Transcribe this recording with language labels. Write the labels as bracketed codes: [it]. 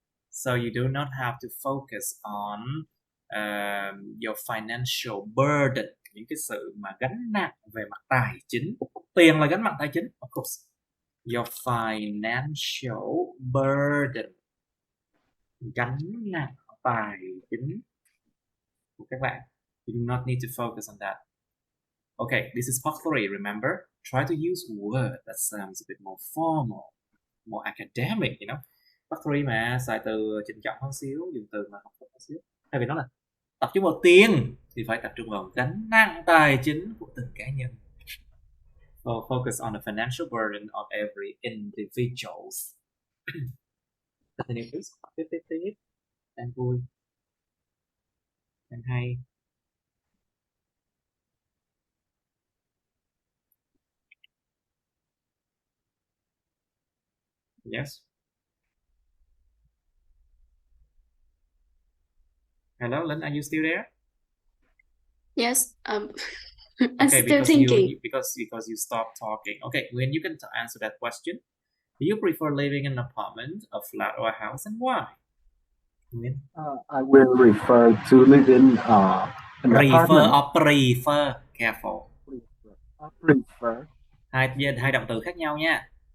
[en] So you do not have to focus on your financial burden, [vi] những cái sự mà gánh nặng về mặt tài chính. Tiền là gánh nặng tài chính, [en] of course. Your financial burden, [vi] gánh nặng tài chính của các bạn. [en] You do not need to focus on that. Okay, this is part 3, remember? Try to use word that sounds a bit more formal, more academic, you know? [vi] Part 3 mà, xài từ trịnh trọng hơn xíu, dùng từ mà học hơn xíu. Thay vì nói là tập trung vào tiền, thì phải tập trung vào gánh nặng tài chính của từng cá nhân. [en] So focus on the financial burden of every individuals. Continue please. [vi] Tiếp. Đang vui. Đang hay. [en] Yes. Hello, Lynn, are you still there? Yes. I'm Okay, still thinking. because you stopped talking. Okay, when you can answer that question. Do you prefer living in an apartment, a flat, or a house, and why? I will refer to live in an apartment. Prefer. Careful. Prefer. [vi] Hai động từ khác nhau nha.